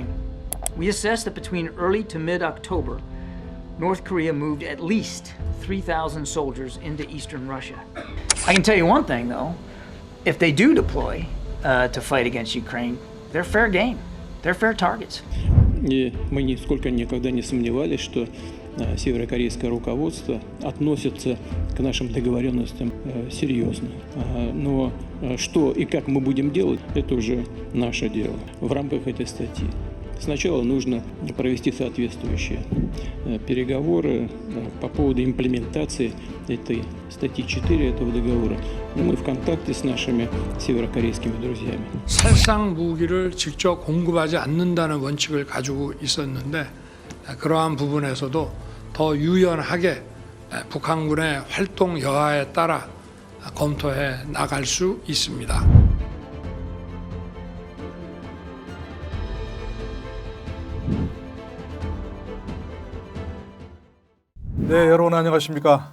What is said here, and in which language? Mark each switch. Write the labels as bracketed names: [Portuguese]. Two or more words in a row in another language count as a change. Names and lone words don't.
[English] We assess that between early to mid-October, North Korea moved at least 3,000 soldiers into eastern Russia. I can tell you one thing, though. If they do deploy to fight against Ukraine, they're fair game. They're fair targets. [Russian] И мы нисколько никогда не сомневались, что северокорейское руководство относится к нашим договоренностям серьезно. Но что и как мы будем делать, это уже наше дело в рамках этой статьи. Сначала нужно провести соответствующие переговоры по поводу имплементации этой статьи 4 этого договора. Мы в контакте с нашими северокорейскими друзьями. [Korean] 살상 무기를 직접 공급하지 않는다는 원칙을 가지고 있었는데 그러한 부분에서도 더 유연하게 북한군의 활동 여하에 따라 검토해 나갈 수 있습니다. 네, 여러분 안녕하십니까.